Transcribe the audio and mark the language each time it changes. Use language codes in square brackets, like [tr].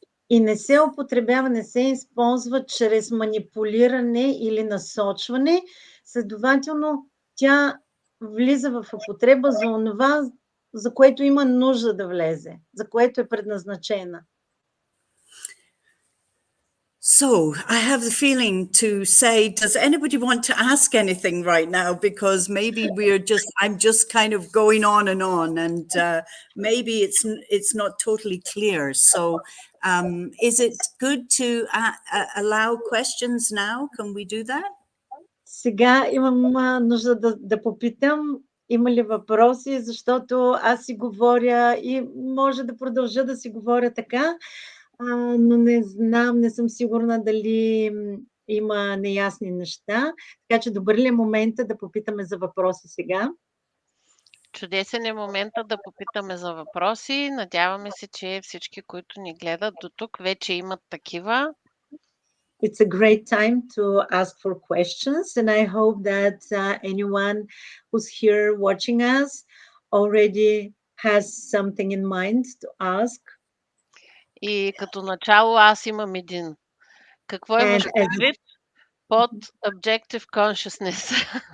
[bg] И не се употребява, не се използва чрез манипулиране или насочване. Следователно, тя влиза в употреба за онова, за което има нужда да влезе, за което е предназначена. [en] So I have the feeling to say, does anybody want to ask anything right now? Because maybe I'm just kind of going on, and maybe it's not totally clear. So is it good to allow questions now? Can we do that? [bg] Сега имам нужда да попитам, има ли въпроси, защото аз си говоря и може да продължа да си говоря така, но не знам, не съм сигурна дали има неясни неща. Така че добър ли е момента да попитаме за въпроси сега? Чудесен е момента да попитаме за въпроси. Надяваме се, че всички, които ни гледат до тук, вече имат такива. [en] It's a great time to ask for questions, and I hope that anyone who's here watching us already has something in mind to ask. [bg] И като начало аз имам един. Какво имаш предвид под [en] objective consciousness?